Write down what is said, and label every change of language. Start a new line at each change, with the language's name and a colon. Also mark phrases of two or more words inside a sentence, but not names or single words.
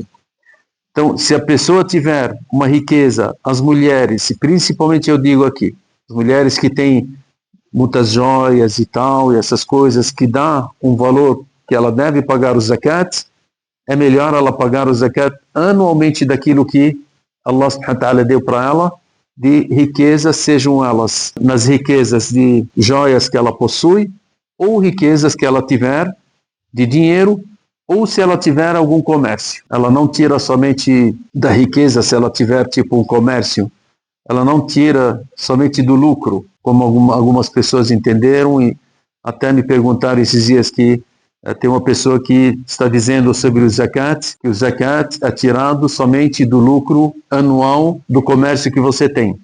Portuguese: Então, se a pessoa tiver uma riqueza, as mulheres, e principalmente eu digo aqui, as mulheres que têm muitas joias e tal, e essas coisas que dá um valor que ela deve pagar o zakat, é melhor ela pagar o zakat anualmente daquilo que Allah
Arabic: سبحانه وتعالى
Portuguese: deu para ela, de riquezas, sejam elas nas riquezas de joias que ela possui, ou riquezas que ela tiver de dinheiro, ou se ela tiver algum comércio. Ela não tira somente da riqueza, se ela tiver tipo um comércio, ela não tira somente do lucro, como algumas pessoas entenderam e até me perguntaram esses dias que tem uma pessoa que está dizendo sobre o zakat, que o zakat é tirado somente do lucro anual do comércio que você tem.